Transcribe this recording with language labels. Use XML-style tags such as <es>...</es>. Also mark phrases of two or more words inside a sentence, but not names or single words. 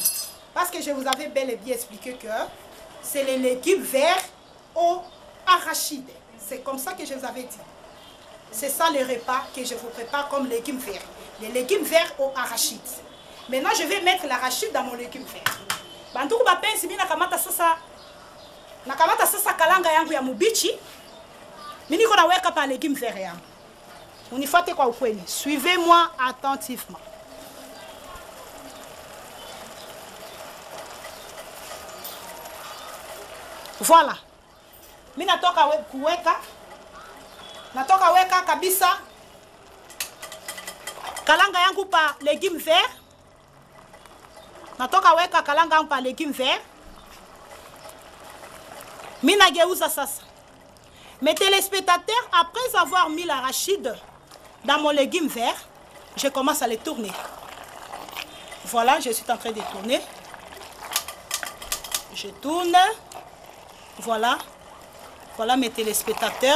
<fr>Parce que je vous avais bel et bien expliqué que c'est les légumes verts au arachide. C'est comme ça que je vous avais dit. C'est ça le repas que je vous prépare comme légumes verts. Les légumes verts au arachide. Maintenant, je vais mettre l'arachide dans mon légume vert.</fr> <sw>Bantuku bapenzi mimi nakamata sasa kalanga yangu ya mubichi. Mimi niko naweka pa</sw> <fr>légumes verts</fr> <sw>yangu. Unifuate kwa ukweli.</sw> <fr>Suivez-moi attentivement. Voilà.</fr> <sw>Mimi natoka weka kabisa kalanga yangu pa</sw> <fr>légumes verts.</fr> <sw>Natoka weka kalanga yangu pa</sw> <fr>légumes verts.</fr> <sw>Mimi nageuza sasa.</sw> <fr>Mes téléspectateurs, après avoir mis l'arachide dans mon légume vert, je commence à les tourner. Voilà, je suis en train de tourner. Je tourne. Voilà. Voilà mes téléspectateurs.</fr>